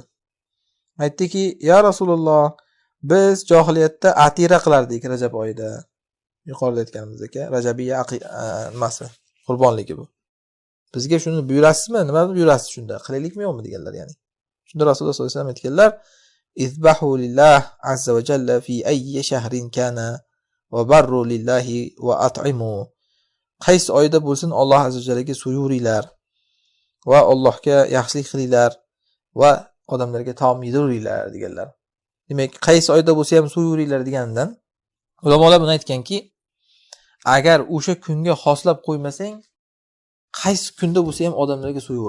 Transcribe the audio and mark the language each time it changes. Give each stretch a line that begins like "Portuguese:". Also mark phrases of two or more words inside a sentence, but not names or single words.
Uzbek: Aytdiki:
Arabic: "يا رسول الله,
Uzbek: biz jahiliyatda atira qilardik Rajab oyida." Yuqorida aytganimizdek, Rajabiyya nimasi? Qurbonligi bu. Bizga shuni buyurasizmi? Nima buyurasiz shunda? Qilaylikmi yo'qmi deganlar ya'ni. Shunda Rasululloh
Arabic: صلى الله عليه وسلم
Uzbek: aytganlar:
Arabic: "اذبحوا لله عز وجل في أي شهر كان وبروا لله وأطعموا."
Uzbek: Qaysi oyda bo'lsin Alloh azza va jallaga so'yuringlar va Allohga yaxshilik qilinglar va odamlarga taom yediringlar deganlar. Demak, qaysi oyda bo'lsa ham so'yuringlar degandan ulamolar buni aytganki, agar o'sha kunga xoslab qo'ymasang, qaysi kunda bo'lsa ham odamlarga so'yur.